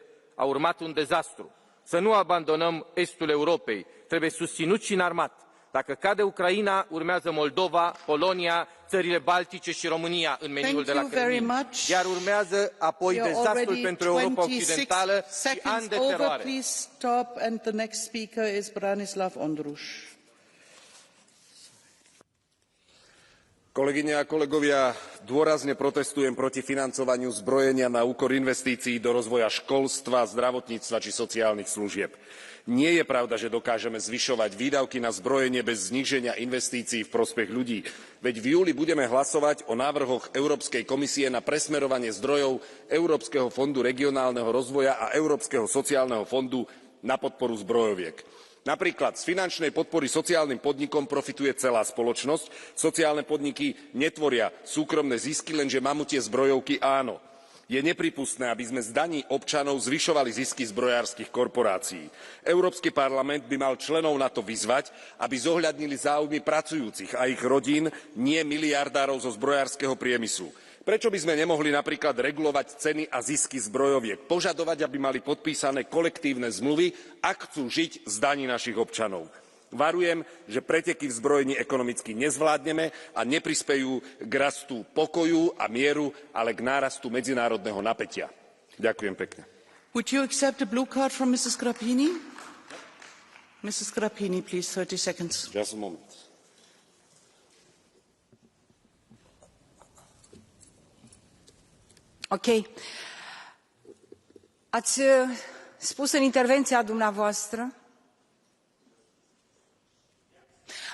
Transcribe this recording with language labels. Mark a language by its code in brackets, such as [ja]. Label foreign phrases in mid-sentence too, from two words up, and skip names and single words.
[ro] A urmat un dezastru. Să nu abandonăm estul Europei. Trebuie susținut și înarmat. Dacă cade Ucraina, urmează Moldova, Polonia, țările Baltice și România în meniul de la Kremlin. Iar urmează apoi dezastrul pentru Europa Occidentală și ani de teroare. [en] Please stop, and the next speaker is Branislav Ondruš. [sk] Kolegyne a kolegovia, dôrazne protestujem proti financovaniu zbrojenia na úkor investícií do rozvoja školstva, zdravotníctva či sociálnych služieb. Nie je pravda, že dokážeme zvyšovať výdavky na zbrojenie bez zníženia investícií v prospech ľudí. Veď v júli budeme hlasovať o návrhoch Európskej komisie na presmerovanie zdrojov Európskeho fondu regionálneho rozvoja a Európskeho sociálneho fondu na podporu zbrojoviek. Napríklad z finančnej podpory sociálnym podnikom profituje celá spoločnosť. Sociálne podniky netvoria súkromné zisky, lenže mamutie zbrojovky áno. Je neprípustné, aby sme z daní občanov zvyšovali zisky zbrojárskych korporácií. Európsky parlament by mal členov NATO vyzvať, aby zohľadnili záujmy pracujúcich a ich rodín, nie miliardárov zo zbrojárskeho priemyslu. Prečo by sme nemohli napríklad regulovať ceny a zisky zbrojoviek, požadovať, aby mali podpísané kolektívne zmluvy, ak chcú žiť z daní našich občanov? Varujem, že preteky v zbrojení ekonomicky nezvládneme a neprispejú k rastu pokoju a mieru, ale k nárastu medzinárodného napätia. Ďakujem pekne. [en] Would you accept a blue card from Mrs. Grappini? Mrs. Grappini, please, 30 seconds. Just a moment. Ok. [ro] Ați spus în intervenția dumneavoastră